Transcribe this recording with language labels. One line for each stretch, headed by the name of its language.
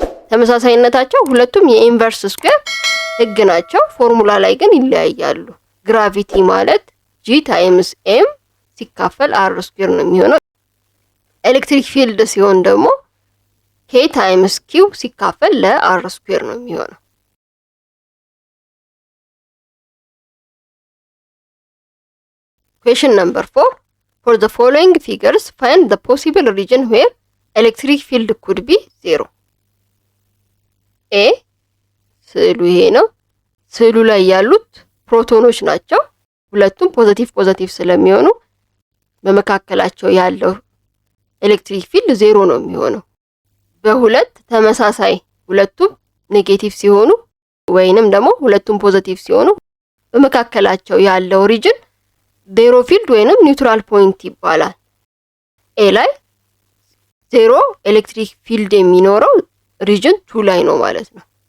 Amharic: ተመሳሳይነታቸው ሁለቱም የኢንቨርስ ስኩዌር ህግ ናቸው። ፎርሙላ ላይ ግን ይለያያሉ። ግራቪቲ ማለት ጂ ታይምስ ኤም ሲካፈል አር ስኩዌር ነው የሚሆነው። ኤሌክትሪክ ፊልድ ሲሆን ደግሞ ኬ ታይምስ ኪው ሲካፈል ለአር ስኩዌር ነው የሚሆነው።
English: Question number 4. For the following figures, find the possible region where electric field could be 0.
Amharic: A ስዕሉ ይሄ ነው። ስዕሉ ላይ ያሉት ፕሮቶኖች ናቸው። ሁለቱም ፖዚቲቭ ስለሚሆኑ በመካከላቸው ያለው ኤሌክትሪክ ፊልድ 0 ነው የሚሆነው። በሁለት ተመሳሳይ ሁለቱም ኔጌቲቭ ሲሆኑ ወይንም ደግሞ ሁለቱም ፖዚቲቭ ሲሆኑ በመካከላቸው ያለው ሪጅን ዜሮ ፊልድ ወይንም ኒውትራል ፖይንት ይባላል። ኤ ላይ 0 ኤሌክትሪክ ፊልድ የሚኖረው ሪጅን 2 ላይ ነው ማለት ነው።